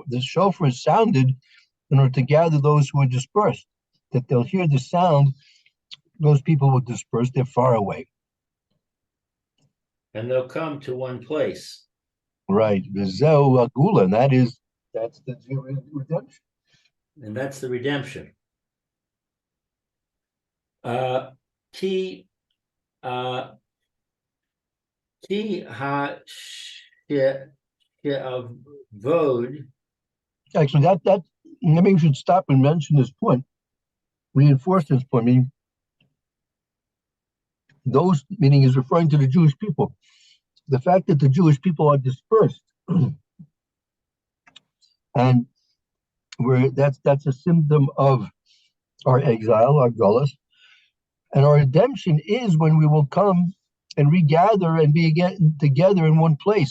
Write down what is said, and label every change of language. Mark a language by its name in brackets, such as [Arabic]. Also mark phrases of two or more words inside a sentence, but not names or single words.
[English] The shofar is sounded in order to gather those who are dispersed, that they'll hear the sound. Those people will disperse, they're far away. And they'll come to one place. Right. [Hebrew] וזו הגאולה, [English] and that's the redemption. And that's the redemption. [Hebrew] כי הא שעבוד. [English] Actually, that maybe we should stop and mention this point, reinforce this point. Meaning, those meaning is referring to the Jewish people. The fact that the Jewish people are dispersed, and that's a symptom of our exile, our gullus, and our redemption is when we will come and regather and be again together in one place.